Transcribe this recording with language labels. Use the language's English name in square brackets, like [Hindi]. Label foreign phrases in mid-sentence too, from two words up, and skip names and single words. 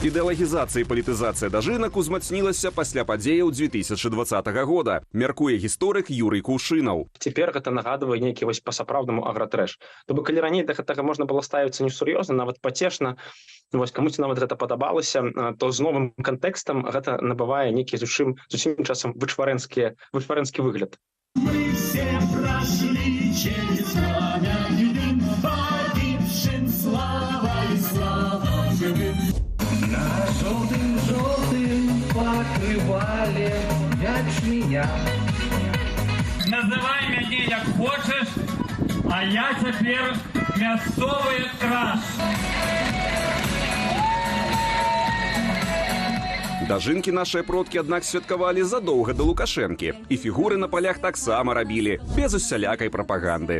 [Belarusian] Ідэалагізацыя і палітызацыя дажынак узмацнілася пасля падзеяў 2020 года, мяркуе гісторык Юрый Кушынаў. Цяпер гэта нагадвае нейкі вось па-сапраўднаму агратрэш. То бок калі раней да гэтага можна было ставіцца несур'ёзна, нават пацешна, вось камусьці нават гэта падабалася, то з новым кантэкстам гэта набывае нейкі зусім часам вычварэнскі выгляд. [Russian] Мы все прошли через пламя едым, погибшим слава и слава живым. На желтым покрывале ячменя. [Belarusian] Называй мяне як хочаш, а я цяпер мясцовы краш. Дажынкі нашыя продкі, аднак, святкавалі задоўга да Лукашэнкі. І фігуры на палях таксама рабілі, без усялякай прапаганды.